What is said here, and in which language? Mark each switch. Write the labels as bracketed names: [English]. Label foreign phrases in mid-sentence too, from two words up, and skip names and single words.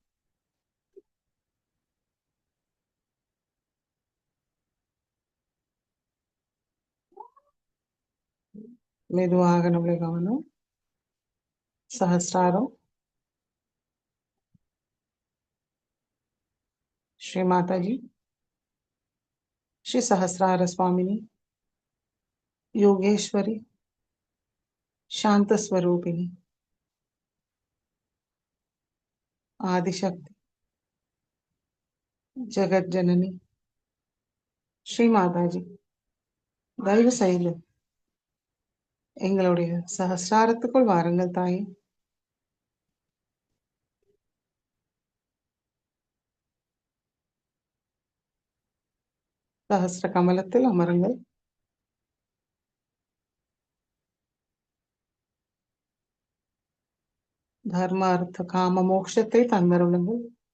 [Tamil] மெதுவாக நம்முடைய கவனம் சஹஸ்ராரம் [Sanskrit] श्री माताजी श्री सहस्रार स्वामिनी योगेश्वरी शांत स्वरूपिणी आदिशक्ति जगत जननी [Tamil] ஸ்ரீ மாதாஜி தயவு செய்து எங்களுடைய சஹஸ்ராரத்துக்குள் வாருங்கள் தாயே சஹஸ்ர கமலத்தில் அமருங்கள் தர்ம அர்த்த காம மோட்சத்தை தந்தருளுங்கள்